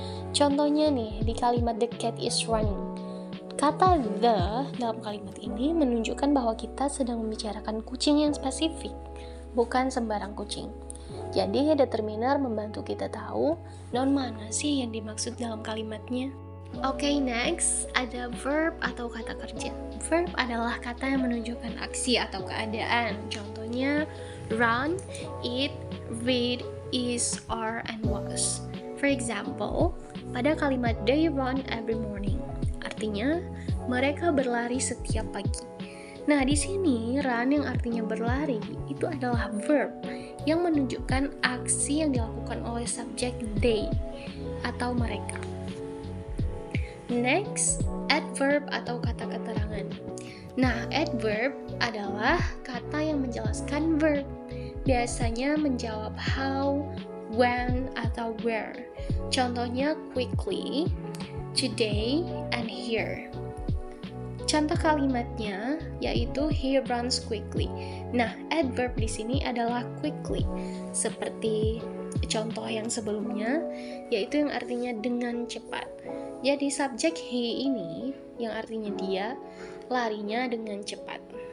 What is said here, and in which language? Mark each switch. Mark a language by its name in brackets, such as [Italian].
[Indonesian] Contohnya nih, di kalimat [English] the cat is running. [Indonesian] Kata the dalam kalimat ini menunjukkan bahwa kita sedang membicarakan kucing yang spesifik, bukan sembarang kucing. Jadi, determiner membantu kita tahu noun mana sih yang dimaksud dalam kalimatnya. Oke, next, ada verb atau kata kerja. Verb adalah kata yang menunjukkan aksi atau keadaan. Contohnya, [English] run, eat, read, is, are, and was. For example, [Indonesian] pada kalimat [English] they run every morning. [Indonesian] Artinya, mereka berlari setiap pagi. Nah, di sini run yang artinya berlari itu adalah verb yang menunjukkan aksi yang dilakukan oleh subjek they atau mereka. Next, adverb atau kata keterangan. Nah, adverb adalah kata yang menjelaskan verb. Biasanya menjawab how, when, atau where. Contohnya [English] quickly, today, and here. [Indonesian] Contoh kalimatnya yaitu [English] he runs quickly. [Indonesian] Nah, adverb di sini adalah quickly, seperti contoh yang sebelumnya, yaitu yang artinya dengan cepat. Jadi subjek he ini yang artinya dia larinya dengan cepat.